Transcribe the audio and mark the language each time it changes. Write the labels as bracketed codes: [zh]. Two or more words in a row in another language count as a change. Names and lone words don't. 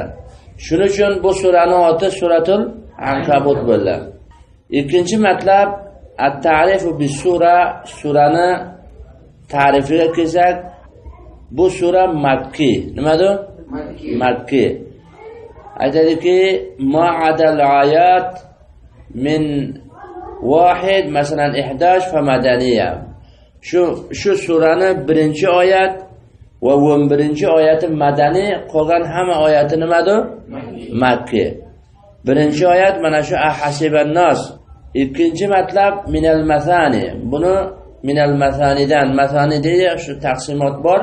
[uz] Shuning uchun bu suraning oti Suratul Ankabut bo'ldi. Ikkinchi matlab [ar] التعريف بالسورة, [uz] surani ta'rifiga kelsak, bu sura Makki. Nimadir? Makki. Aytadiki, [ar] ما عدا الآيات من واحد مثلا 11 فمدنية. [uz] Shu surani birinchi oyat va 11 oyati madaniy, qolgan hamma oyati nimadir? Makki. Birinchi oyat mana shu [ar] أحسب الناس. [uz] Ikkinchi matlab [ar] من المثاني. [uz] Buni minal masanidan, masani deydi, shu taqsimot bor.